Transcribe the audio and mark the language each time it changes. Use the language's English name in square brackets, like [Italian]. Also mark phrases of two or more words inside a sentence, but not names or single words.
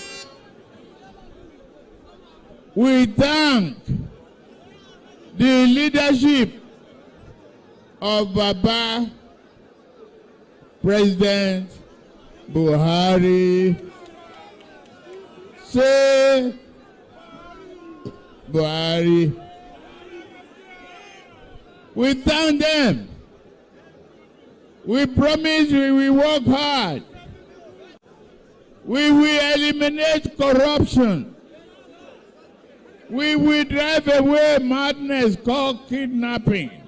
[English] We thank the leadership of Baba, President Buhari. Say Buhari. We thank them. We promise we will work hard. We will eliminate corruption. We will drive away madness called kidnapping.